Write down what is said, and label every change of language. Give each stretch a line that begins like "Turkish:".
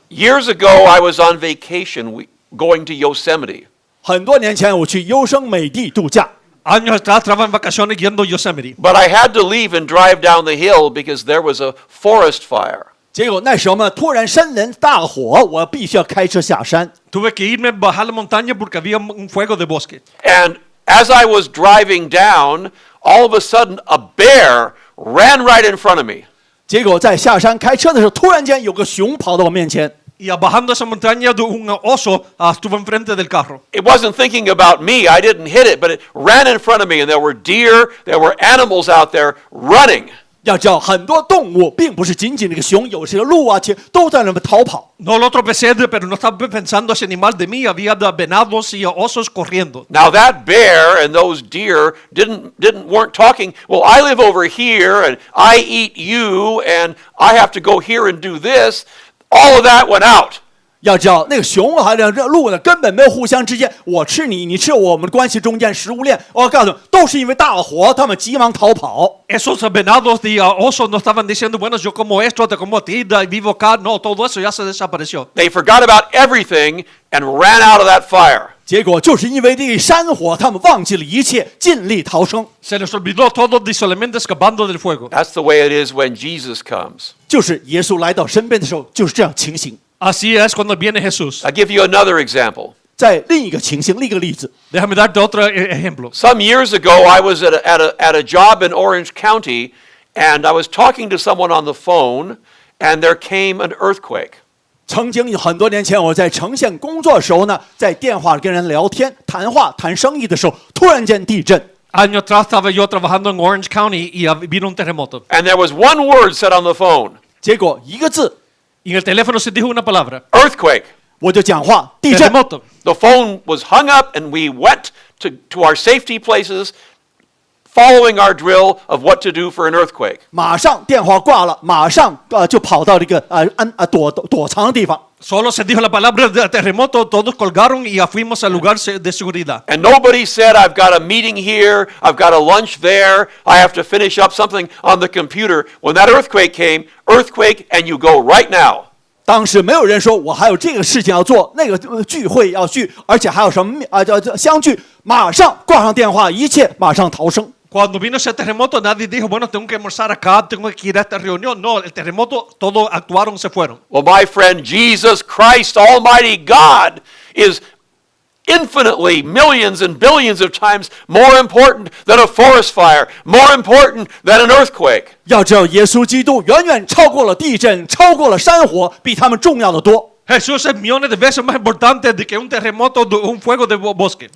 English: Years ago, I was on vacation going to Yosemite.
Chinese: 很多年前我去优胜美地度假，
Spanish: Años atrás estaba en vacaciones yendo a Yosemite.
English: But I had to leave and drive down the hill because there was a forest fire.
Chinese: 结果那时候呢，突然森林大火，我必须要开车下山。
Spanish: Tuve que irme bajar la montaña porque había un fuego de bosque.
English: And as I was driving down, all of a sudden a bear ran right in front of me.
Chinese: 结果在下山开车的时候，突然间有个熊跑到我面前。
Spanish: Y bajando esa montaña, un oso estuvo enfrente del carro.
English: It wasn't thinking about me. I didn't hit it, but it ran in front of me, and there were deer, there were animals out there running.
Chinese: 要知道，很多动物并不是仅仅那个熊，有些鹿啊，其实都在那边逃跑。
Spanish: No lo tropecé, pero no estaba pensando ese animal de mí. Había venados y osos corriendo.
English: Now that bear and those deer weren't talking. Well, I live over here, and I eat you, and I have to go here and do this. All of that went out.
Chinese: 要知道，那个熊还有这鹿呢，根本没有互相之间，我吃你，你吃我们的关系中间食物链。我告诉你，都是因为大火，他们急忙逃跑。
Spanish: Esos venados y osos no estaban diciendo, bueno, yo como esto, te como a ti, vivo acá. No, todo eso ya se desapareció.
English: They forgot about everything and ran out of that fire.
Chinese: 结果就是因为这个山火，他们忘记了一切，尽力逃生。
Spanish: Se les olvidó todo y solamente escapando del fuego.
English: That's the way it is when Jesus comes.
Chinese: 就是耶稣来到身边的时候，就是这样情形。
Spanish: Así es cuando viene Jesús.
English: I'll give you another example.
Chinese: 在另一个情形，另一个例子，
Spanish: Déjame darte otro ejemplo.
English: Some years ago, I was at a job in Orange County, and I was talking to someone on the phone, and there came an earthquake.
Chinese: 曾经很多年前，我在城县工作的时候呢，在电话跟人聊天、谈生意的时候，突然间地震。
Spanish: Años atrás estaba yo trabajando en Orange County y vino un terremoto.
English: And there was one word said on the phone.
Chinese: 结果一个字，
Spanish: Y en el teléfono se dijo una palabra.
English: Earthquake.
Chinese: 我就讲话，地震。
Spanish: Terremoto.
English: The phone was hung up, and we went to our safety places, following our drill of what to do for an earthquake.
Chinese: 马上电话挂了，马上就跑到这个躲藏的地方。
Spanish: Solo se dijo la palabra de terremoto, todos colgaron y fuimos al lugar de seguridad.
English: And nobody said, I've got a meeting here, I've got a lunch there, I have to finish up something on the computer. When that earthquake came, earthquake, and you go right now.
Chinese: 当时没有人说我还有这个事情要做，那个聚会要去，而且还有什么相聚，马上挂上电话，一切马上逃生。
Spanish: Cuando vino ese terremoto, nadie dijo, bueno, tengo que almorzar acá, tengo que ir a esta reunión. No, el terremoto, todos actuaron, se fueron.
English: Well, my friend, Jesus Christ, Almighty God, is infinitely, millions and billions of times more important than a forest fire, more important than an earthquake.
Chinese: 要知道，耶稣基督远远超过了地震，超过了山火，比他们重要的多。
Spanish: Jesús es millones de veces más importante de que un terremoto, un fuego de bosque.